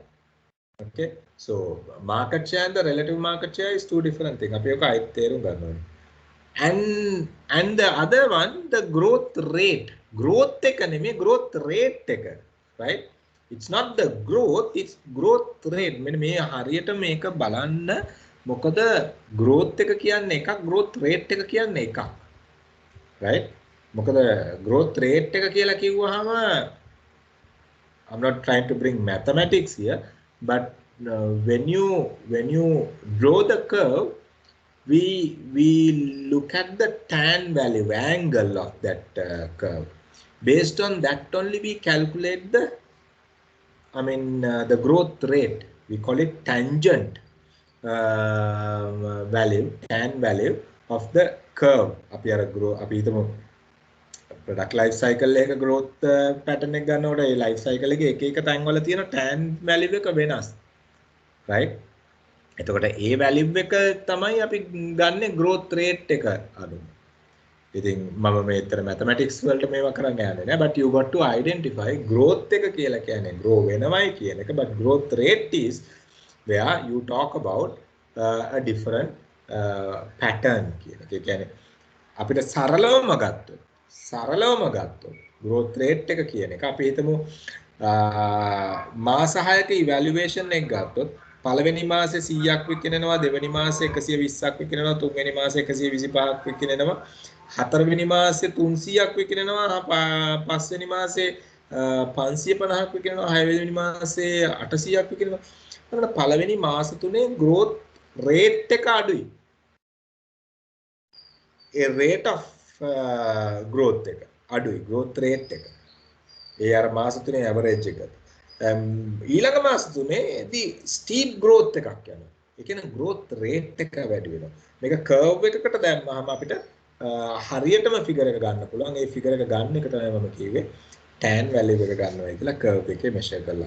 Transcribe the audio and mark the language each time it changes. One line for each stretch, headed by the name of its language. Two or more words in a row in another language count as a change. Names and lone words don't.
English: Okay, so market share and the relative market share is 2 different things. And the other one, the growth rate. Growth rate, right? It's not the growth, it's growth rate.
Sinhala: මේ හරියට මේක බලන්න මොකද growth එක කියන්නේ එකක්,
English: growth rate
Sinhala: එක කියන්නේ එකක්.
English: Right?
Sinhala: මොකද growth rate එක කියලා කිව්වහම
English: I'm not trying to bring mathematics here, but when you draw the curve, we look at the tan value angle of that curve. Based on that only we calculate the, the growth rate. We call it tangent value, tan value of the curve.
Sinhala: අපි අර අපි හිතමු
English: product life cycle
Sinhala: එක
English: growth pattern
Sinhala: එක ගන්නකොට ඒ
English: life cycle
Sinhala: එකේ එක එක තැන් වල තියෙන
English: tan value
Sinhala: එක වෙනස්. right? එතකොට ඒ value එක තමයි අපි ගන්න
English: growth rate
Sinhala: එක අනුව. ඉතින් මම මේතර mathematics වලට මේවා කරන්න යන්නේ නෑ,
English: but you got to identify growth
Sinhala: එක කියලා කියන්නේ
English: grow
Sinhala: වෙනවයි කියන එක,
English: but growth rate is where you talk about a different pattern
Sinhala: කියන එක. ඒ කියන්නේ අපිට සරලවම ගත්තොත්
English: growth rate
Sinhala: එක කියන එක අපි හිතමු මාස 6ක evaluation එක ගත්තොත් පළවෙනි මාසේ 100ක් විකිනෙනවා, දෙවෙනි මාසේ 120ක් විකිනෙනවා, තුන්වෙනි මාසේ 125ක් විකිනෙනවා, හතරවෙනි මාසේ 300ක් විකිනෙනවා, පස්වෙනි මාසේ 550ක් විකිනෙනවා, හයවෙනි මාසේ 800ක් විකිනෙනවා. එතකොට පළවෙනි මාස තුනේ
English: growth rate
Sinhala: එක අඩුයි. ඒ
English: rate of growth
Sinhala: එක අඩුයි,
English: growth rate
Sinhala: එක. ඒ අර මාස තුනේ average එක. ඊළඟ මාස තුනේදී
English: steep growth
Sinhala: එකක් යනවා. ඒ කියන්නේ
English: growth rate
Sinhala: එක වැඩි වෙනවා. මේක curve එකකට දැම්මහම අපිට හරියටම figure එක ගන්න පුළුවන්. ඒ figure එක ගන්න එක තමයි මම කිව්වේ
English: tan value
Sinhala: එක ගන්නවා කියලා curve එකේ measure කරලා.